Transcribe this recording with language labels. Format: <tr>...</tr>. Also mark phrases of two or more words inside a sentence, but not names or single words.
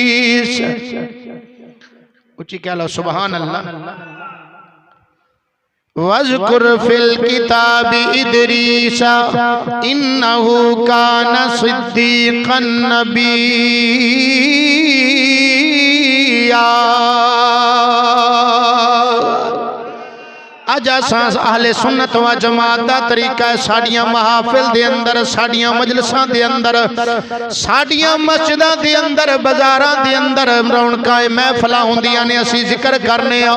<pa>ਉੱਚੀ ਕਹਿ ਲਓ</pa> <ar>سبحان الله. واذكر في الكتاب إدريس إنه كان صديقا نبيا.</ar> <pa>ਅੱਜ ਅਸਾਂ ਅਹਿਲੇ ਸੁੰਨਤ ਵ ਜਮਾਤ ਦਾ ਤਰੀਕਾ ਹੈ ਸਾਡੀਆਂ ਮਹਾਫ਼ਿਲ ਦੇ ਅੰਦਰ, ਸਾਡੀਆਂ ਮਜਲਿਸਾਂ ਦੇ ਅੰਦਰ, ਸਾਡੀਆਂ ਮਸਜਿਦਾਂ ਦੇ ਅੰਦਰ, ਬਾਜ਼ਾਰਾਂ ਦੇ ਅੰਦਰ ਰੌਣਕਾਂ ਮਹਿਫ਼ਿਲਾਂ ਹੁੰਦੀਆਂ ਨੇ, ਅਸੀਂ ਜ਼ਿਕਰ ਕਰਨੇ ਆਂ।</pa>